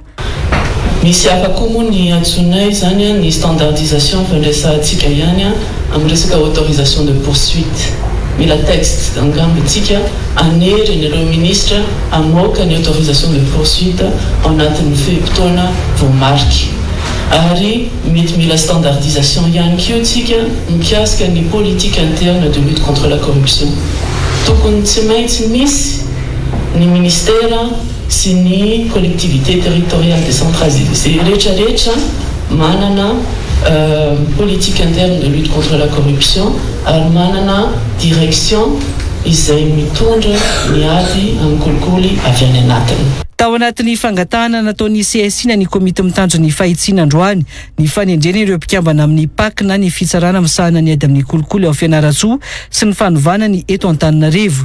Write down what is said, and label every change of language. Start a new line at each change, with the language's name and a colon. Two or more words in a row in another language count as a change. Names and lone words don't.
Malagasy: Misy hafa koa moa ny antsonay zany ny standardisation fandraisantsika ihany amin'ny resaka
French: autorisation de poursuite.
Malagasy: Mila texte angambantsika anery an'ireo ministre amoaka ny
French: autorisation de poursuite
Malagasy: ao anatin'ny fehi-potoana voamariky. Ary mety mila standardisation ihany koa tsika mikasika ny
French: politique interne de lutte contre la corruption.
Malagasy: Tokony tsy maintsy misy ny ministère sy ny
French: collectivité territoriale décentralisée
Malagasy: rehetrarehetra manana
French: politique interne de lutte contre la corruption
Malagasy: ary manana direction izay mitondra ny ady amin'ny kolikoly avy any anatiny. Tao anatin'ny fangatahana nataon'ny CSI na ny komita mitandro ny fahitsiana androany ny fanendrena ireo mpikambana amin'ny PAC na ny fitsarana misahana ny ady amin'ny kolikoly ao Fianaratsoa sy ny fanovana ny eto Antananarivo.